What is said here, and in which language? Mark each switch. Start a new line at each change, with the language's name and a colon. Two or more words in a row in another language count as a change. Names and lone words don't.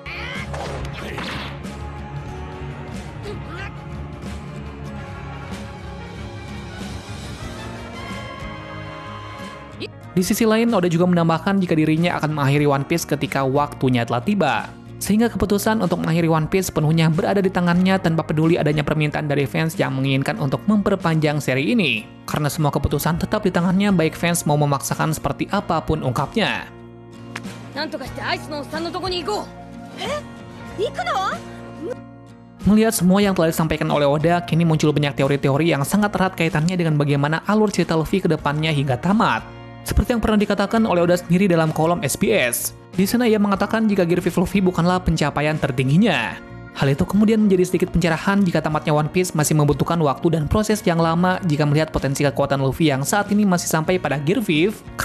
Indonesian: Di sisi lain, Oda juga menambahkan jika dirinya akan mengakhiri One Piece ketika waktunya telah tiba. Sehingga keputusan untuk mengakhiri One Piece sepenuhnya berada di tangannya tanpa peduli adanya permintaan dari fans yang menginginkan untuk memperpanjang seri ini. Karena semua keputusan tetap di tangannya baik fans mau memaksakan seperti apapun ungkapnya.
Japanese: なんとかしてアイスのおっさんのとこに行こう。え？行くの？
Indonesian: Melihat semua yang telah disampaikan oleh Oda, kini muncul banyak teori-teori yang sangat erat kaitannya dengan bagaimana alur cerita Luffy ke depannya hingga tamat. Seperti yang pernah dikatakan oleh Oda sendiri dalam kolom SBS. Di sana ia mengatakan jika Gear 5 Luffy bukanlah pencapaian tertingginya. Hal itu kemudian menjadi sedikit pencerahan jika tamatnya One Piece masih membutuhkan waktu dan proses yang lama jika melihat potensi kekuatan Luffy yang saat ini masih sampai pada Gear 5.